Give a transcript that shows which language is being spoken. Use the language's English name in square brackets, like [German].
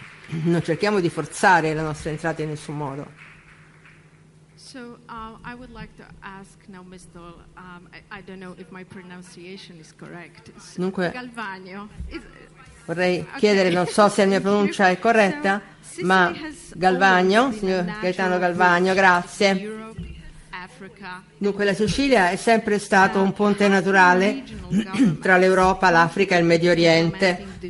[Italian] Non cerchiamo di forzare la nostra entrata in nessun modo. [English] So I would like to ask now Ms. Dahl, I don't know if my pronunciation is correct. [Italian] Dunque, Galvagno. Vorrei chiedere, non so se la mia pronuncia è corretta, ma Galvagno, signor Gaetano Galvagno, grazie. Dunque, la Sicilia è sempre stato un ponte naturale tra l'Europa, l'Africa e il Medio Oriente.